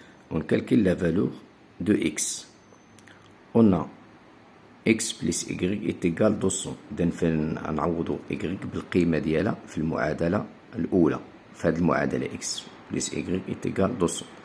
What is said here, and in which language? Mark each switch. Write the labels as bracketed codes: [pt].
[fr] On calcule la valeur de x. On a x plus y est égal 200. [ar] إذا فنعوضو y بالقيمة ديالها في المعادلة الأولى. في هذه المعادلة [fr] x plus y est égal 200.